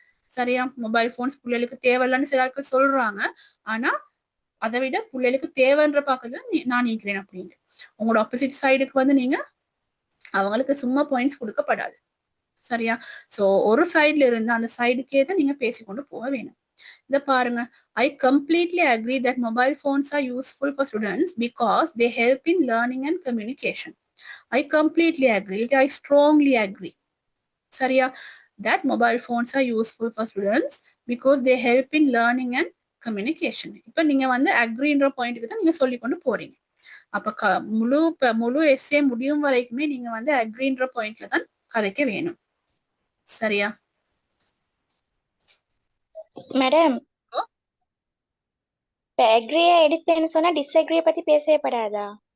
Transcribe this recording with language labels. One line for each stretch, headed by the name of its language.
Tamil: சரியா, mobile phones பிள்ளைகளுக்கு தேவையில்லைன்னு சில ஆட்கள் சொல்றாங்க, ஆனா அதை விட பிள்ளைகளுக்கு தேவைன்ற பக்கத்துல நான் நீக்கிறேன் அப்படின்னு உங்களோட ஆப்போசிட் சைடுக்கு வந்து நீங்க அவங்களுக்கு சும்மா பாயிண்ட்ஸ் கொடுக்கப்படாது. சரியா, சோ ஒரு சைட்ல இருந்து அந்த சைடுக்கே தான் நீங்க பேசிக்கொண்டு போக வேணும். இத பாருங்க,
English: I completely agree that mobile phones are useful for students because they help in learning and communication. I completely agree, I strongly agree. சரியா, that mobile phones are useful for students because they help in learning and communication.
Tamil: இப்ப நீங்க வந்து அக்ரின்ற பாயிண்ட்க்கு தான் நீங்க சொல்லி கொண்டு போறீங்க. அப்ப முழு எஸ்ஏ முடியும் வரைக்குமே நீங்க வந்து அக்ரின்ற பாயிண்ட்ல தான் கதைக்க வேணும். சரியா மேடம், இப்ப அக்ரியா எடுத்தேன்னு சொன்னா டிஸ்அக்ரிய பத்தி பேசப்படாதா?